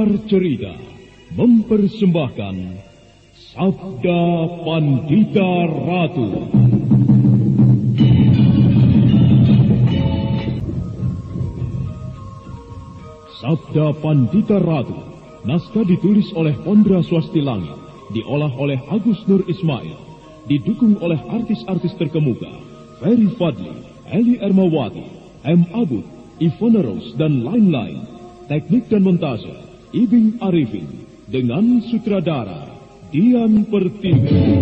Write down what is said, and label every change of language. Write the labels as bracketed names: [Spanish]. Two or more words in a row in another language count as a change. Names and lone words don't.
[Indonesian] Cerita mempersembahkan Sabda Pandita Ratu. Sabda Pandita Ratu, naskah ditulis oleh Pondra Swastilangi, diolah oleh Agus Nur Ismail, didukung oleh artis-artis terkemuka, Ferry Fadli, Eli Ermawati, M. Abud, Ivana Rose, dan lain-lain. Teknik dan montase, Ibing Arifin, dengan sutradara Dian Pertiwi.